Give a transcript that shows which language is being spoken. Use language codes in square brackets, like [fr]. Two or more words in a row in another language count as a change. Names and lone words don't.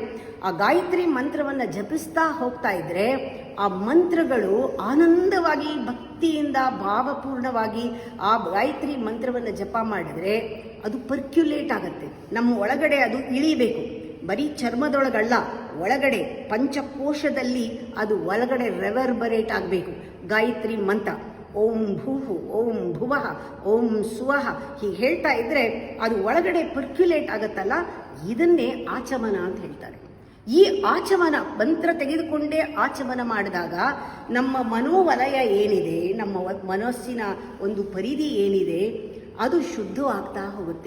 [kn] ಆ ಗಾಯತ್ರಿ ಮಂತ್ರವನ್ನು ಜಪಿಸ್ತಾ ಹೋಗ್ತಾ ಇದ್ರೆ ಆ ಮಂತ್ರಗಳು ಆನಂದವಾಗಿ ಭಕ್ತಿಯಿಂದ ಭಾವಪೂರ್ಣವಾಗಿ ಆ ಗಾಯತ್ರಿ ಮಂತ್ರವನ್ನು ಜಪ ಮಾಡಿದರೆ ಅದು ಪರ್ಕ್ಯುಲೇಟ್ ಆಗುತ್ತೆ, ನಮ್ಮ ಒಳಗಡೆ ಅದು ಇಳಿಬೇಕು. ಬರೀ ಚರ್ಮದೊಳಗಲ್ಲ, ಒಳಗಡೆ ಪಂಚಕೋಶದಲ್ಲಿ ಅದು ಒಳಗಡೆ ರೆವರ್ಬರೇಟ್ ಆಗಬೇಕು. ಗಾಯತ್ರಿ ಮಂತ್ರ [sa] ಓಂ ಭೂಹು ಓಂ ಭುವಃ ಓಂ ಸುವಃ [kn] ಹೀಗೆ ಹೇಳ್ತಾ ಇದ್ರೆ ಅದು ಒಳಗಡೆ ಪರ್ಕ್ಯುಲೇಟ್ ಆಗುತ್ತಲ್ಲ, ಇದನ್ನೇ ಆಚಮನ ಅಂತ ಹೇಳ್ತಾರೆ. ಈ ಆಚಮನ ಮಂತ್ರ ತೆಗೆದುಕೊಂಡೇ ಆಚಮನ ಮಾಡಿದಾಗ ನಮ್ಮ ಮನೋವಲಯ ಏನಿದೆ, ನಮ್ಮ ಮನಸ್ಸಿನ ಒಂದು ಪರಿಧಿ ಏನಿದೆ, ಅದು ಶುದ್ಧವಾಗ್ತಾ ಹೋಗುತ್ತೆ.